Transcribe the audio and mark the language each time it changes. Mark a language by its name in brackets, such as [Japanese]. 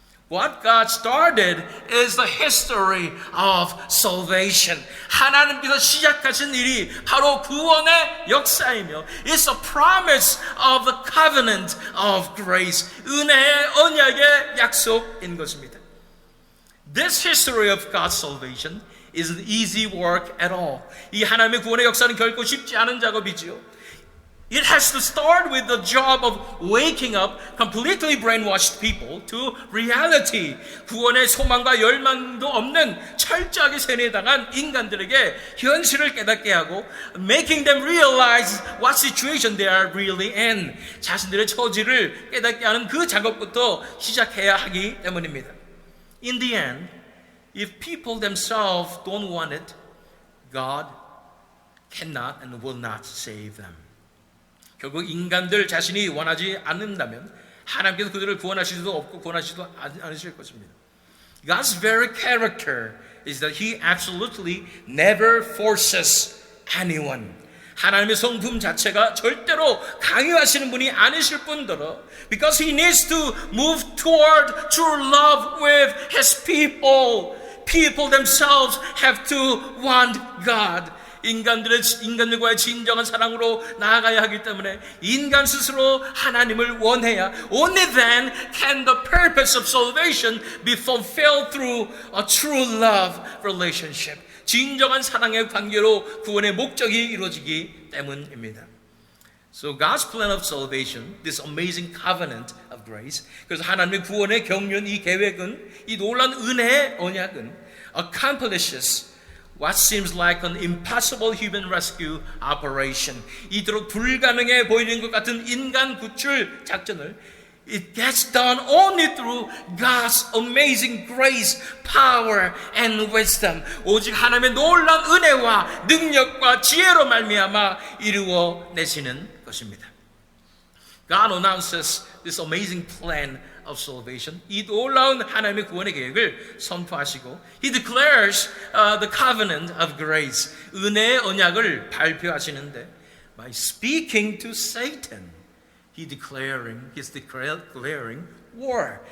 [English] What God started is the history of salvation. [Korean] 하나님께서 시작하신 일이 바로 구원의 역사이며 [English] It's a promise of the covenant of grace. [Korean] 은혜의 언약의 약속인 것입니다. [English] This history of God's salvation isn't easy work at all. [Korean] 이 하나님의 구원의 역사는 결코 쉽지 않은 작업이지요. [English] It has to start with the job of waking up completely brainwashed people to reality. [Korean] 구원의 소망과 열망도 없는 철저하게 세뇌당한 인간들에게 현실을 깨닫게 하고 [English] making them realize what situation they are really in. [Korean] 자신들의 처지를 깨닫게 하는 그 작업부터 시작해야 하기 때문입니다. [English] In the end, if people themselves don't want it, God cannot and will not save them. [Korean] 결국 인간들 자신이 원하지 않는다면 하나님께서 그들을 구원하실 수도 없고 구원하시지도 않으실 것입니다. [English] God's very character is that He absolutely never forces anyone. [Korean] 하나님의 성품 자체가 절대로 강요하시는 분이 아니실 뿐더러 [English] because He needs to move toward true love with His people. People themselves have to want God. [Korean] 인간들과의 진정한 사랑으로 나아가야 하기 때문에 인간 스스로 하나님을 원해야 [English] Only then can the purpose of salvation be fulfilled through a true love relationship. [Korean] 진정한 사랑의 관계로 구원의 목적이 이루어지기 때문입니다. [English] So God's plan of salvation, this amazing covenant of grace, [Korean] 그래서 하나님의 구원의 경륜, 이 계획은, 이 놀라운 은혜의 언약은 [English] accomplishes what seems like an impossible human rescue operation. [Korean] 이토록 불가능해 보이는 것 같은 인간 구출 작전을 [English] It gets done only through God's amazing grace, power, and wisdom. [Korean] 오직 하나님의 놀라운 은혜와 능력과 지혜로 말미암아 이루어내시는 것입니다. [English] God announces this amazing plan of salvation. [Korean] 이 놀라운 하나님의 구원의 계획을 선포하시고 He declares the covenant of grace. 은혜의 언약을 발표하시는데 [English] by speaking to Satan, He's declaring war.